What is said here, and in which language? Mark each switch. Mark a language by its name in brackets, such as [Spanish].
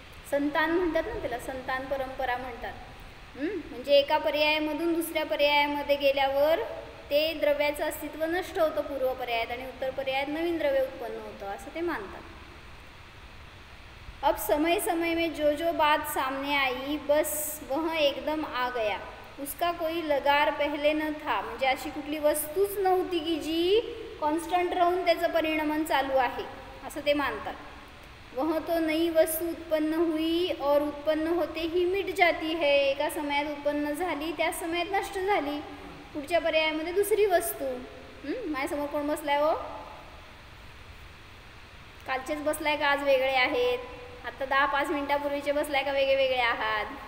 [Marathi] संतान म्हणतात ना त्याला, संतान परंपरा म्हणतात. म्हणजे एका पर्यायामधून दुसऱ्या पर्यायामध्ये गेल्यावर ते द्रव्याचं अस्तित्व नष्ट होतं पूर्व पर्यायात आणि उत्तर पर्यायात नवीन द्रव्य उत्पन्न होतं असं ते मानतात. [Hindi] अब समय समय में जो जो बात सामने आई बस वह एकदम आ गया, उसका कोई लगार पहले न था. [Marathi] म्हणजे अशी कुठली वस्तूच नव्हती की जी कॉन्स्टंट राहून त्याचं परिणमन चालू आहे असं ते मानतात. [Hindi] वह तो नई वस्तू उत्पन्न हुई और उत्पन्न होते ही मिट जाती है. [Marathi] एका समयात उत्पन्न झाली त्याच समयात नष्ट झाली. पुढच्या पर्यायामध्ये दुसरी वस्तू. माझ्यासमोर कोण बसलाय हो? कालचेच बसलाय का आज वेगळे आहेत? आता 10-5 मिनिटापूर्वीचे बसलाय का वेगळे वेगळे आहात?